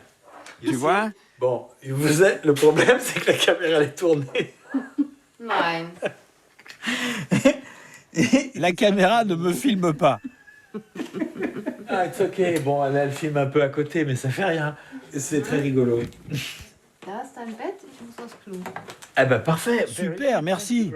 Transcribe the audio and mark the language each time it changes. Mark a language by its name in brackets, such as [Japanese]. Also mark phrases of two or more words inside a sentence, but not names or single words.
[French] Tu vois? Bon, le problème, c'est que la caméra elle est tournée. [German] Nein. [French] La caméra ne me filme pas. Ah, c'est ok. Bon, elle filme un peu à côté, mais ça fait rien. C'est très rigolo. [German] Da ist dein Bett, ich muss aufs Klo. [French] Ah bah parfait. Super, merci.